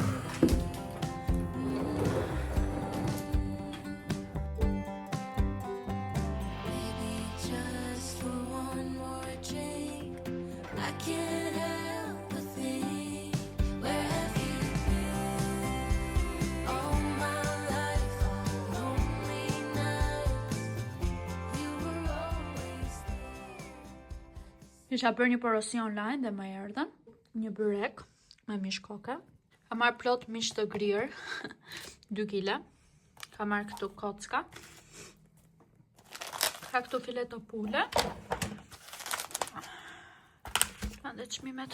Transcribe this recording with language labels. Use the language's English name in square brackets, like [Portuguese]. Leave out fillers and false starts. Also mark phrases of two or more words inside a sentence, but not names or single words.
[English] Maybe just for one more drink. I can't help but think, where have you been? All my life, on lonely nights, you were always there. [Albanian] Isha bërë një porosi online dhe më erdhen një byrek me mish koke. Ka marrë plot mish të grirë, 2 kg. Ka marrë këtu kocka. Ka këtu fileto pule. Dhe çmimet.